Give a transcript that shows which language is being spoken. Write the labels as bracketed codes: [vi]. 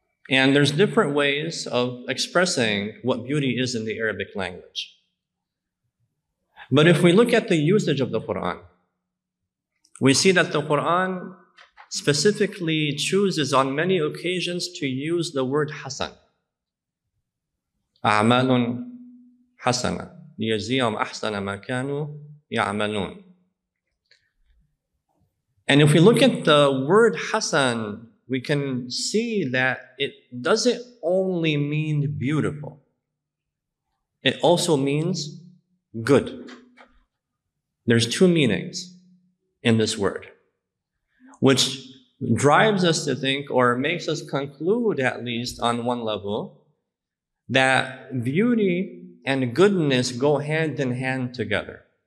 [en] And there's different ways of expressing what beauty is in the Arabic language. But if we look at the usage of the Quran, we see that the Quran specifically chooses on many occasions to use the word hasan. [ar] أعمال حسنة ليجزيهم أحسن ما كانوا يعملون. [en] And if we look at the word hasan, we can see that it doesn't only mean beautiful. It also means good. There's two meanings in this word, which drives us to think, or makes us conclude at least on one level, that beauty and goodness go hand in hand together.